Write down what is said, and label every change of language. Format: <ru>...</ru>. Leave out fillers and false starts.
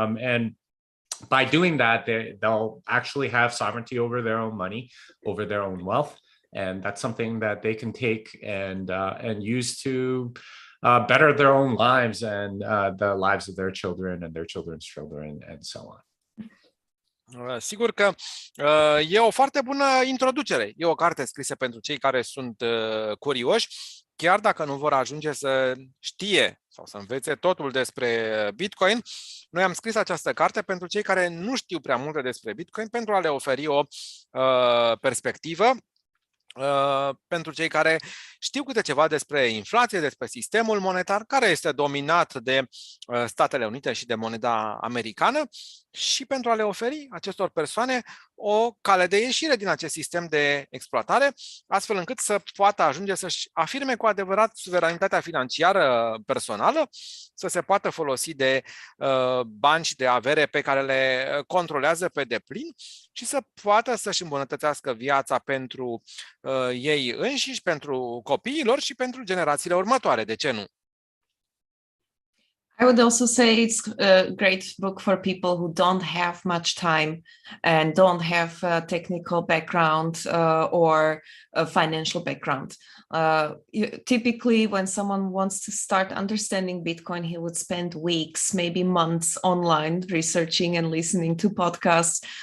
<en>And by doing that, they'll actually have sovereignty over their own money, over their own wealth. And that's something that they can take and use to better their own lives and the lives of their children and their children's children, and so on.</en> <ro>Sigur că e o foarte bună introducere. E o carte scrisă pentru cei care sunt curioși, chiar dacă nu vor ajunge să știe sau să învețe totul despre Bitcoin. Noi am scris această carte pentru cei care nu știu prea multe despre Bitcoin, pentru a le oferi o perspectivă. Pentru cei care știu câte ceva despre inflație, despre sistemul monetar, care este dominat de Statele Unite și de moneda americană, și pentru a le oferi acestor persoane o cale de ieșire din acest sistem de exploatare, astfel încât să poată ajunge să-și afirme cu adevărat suveranitatea financiară personală, să se poată folosi de bani și de avere pe care le controlează pe deplin și să poată să-și îmbunătățească viața pentru ei înșiși, pentru copiilor și pentru generațiile următoare. De ce nu?</ro> <en>I would also say it's a great book for people who don't have much time and don't have a technical background or a financial background. Typically, when someone wants to start understanding Bitcoin, he would spend weeks, maybe months online researching and listening to podcasts.</en>